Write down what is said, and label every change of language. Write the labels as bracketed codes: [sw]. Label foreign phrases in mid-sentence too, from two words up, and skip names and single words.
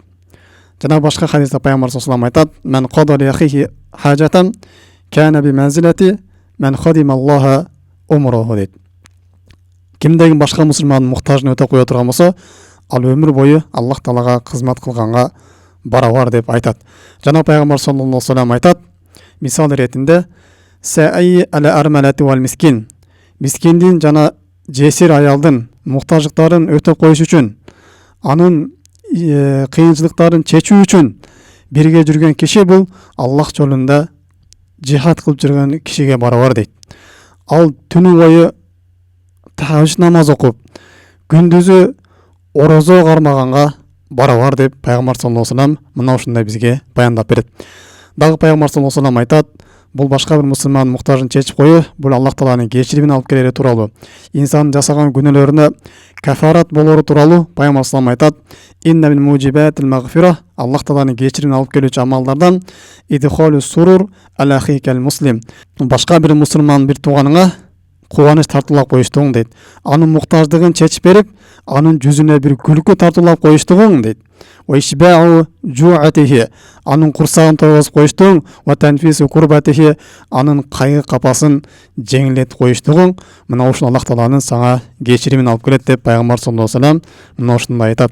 [ky] Жана башка хадисте Пайгамбар [ar] صلى الله عليه وسلم [ky] айтат: [ar] "من قضى لأخيه حاجة كان بمنزلة من خدم الله عمره" [ky] дейт. Кимдегин башка мусулмандын муктажын өтөп кое турган болсо, ал өмүр бою Аллах Таалага кызмат кылганга барабар деп айтат. Жана Пайгамбар [ar] صلى الله عليه وسلم [ky] айтат, мисал иретинде: [ar] "الساعي على الأرملة والمسكين." [ky] Мискиндин жана жесир аялдын муктаждыктарын өтөп коюш үчүн, анын кыйынчылыктарын чечүү үчүн бирге жүргөн киши бул Аллах жолунда жихад кылып жүргөн кишиге барабар дейт. Ал түнү бою тахажжуд намаз окуп, күндүзү орозо кармаганга барабар деп Пайгамбар [ar] صلى الله عليه وسلم [ky] мына ушундай бизге баяндап берет. Дагы Пайгамбар [ar] صلى الله عليه وسلم [ky] айтат: бул башка бир мусулмандын муктажын чечип коюу, бул Аллах Тааланын кечиримин алып келери тууралуу, инсандын жасаган күнөөлөрүнө кафарат болору тууралуу Пайгамбар [ar] صلى الله عليه وسلم [ky] айтат: [ar] "إن من موجبات المغفرة", [ky] Аллах Тааланын кечиримин алып келүүчү амалдардан [ar] إدخال السرور على أخيك المسلم, [ky] башка бир мусулман бир тууганыңа кубаныч тартуулап коюштугуң дейт. Анын муктаждыгын чечип берип, анын жүзүнө бир күлкү тартуулап коюштугуң дейт. [ar] إشباع جوعته, [ky] анын курсагын тойгозуп коюштугуң, [ar] وتنفيس كربته, [ky] анын кайгы капасын жеңилдетип коюштугуң, мына ушул Аллах Тааланын сага кечиримин алып келет деп Пайгамбар [ar] صلى الله عليه وسلم [ky] мына ушундай айтат.